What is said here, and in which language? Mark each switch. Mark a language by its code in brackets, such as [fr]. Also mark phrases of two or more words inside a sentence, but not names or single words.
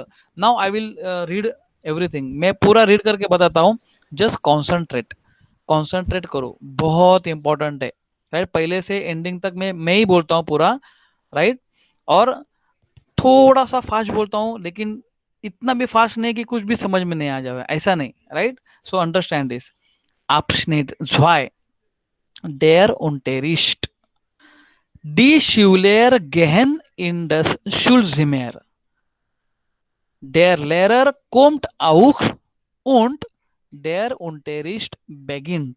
[en] Now I will read everything. [hi] मैं पूरा रीड करके बताता हूँ. [en] just concentrate [hi] करो, बहुत इंपॉर्टेंट है. राइट, पहले से एंडिंग तक मैं ही बोलता हूँ पूरा. राइट, और थोड़ा सा फास्ट बोलता हूँ, लेकिन इतना भी फास्ट नहीं कि कुछ भी समझ में नहीं आ जाए, ऐसा नहीं. [en] right, so understand this. [de] Abschnitt 2. Der Unterricht. Die Schüler gehen in das Schulzimmer. Der Lehrer kommt auch und der Unterricht beginnt.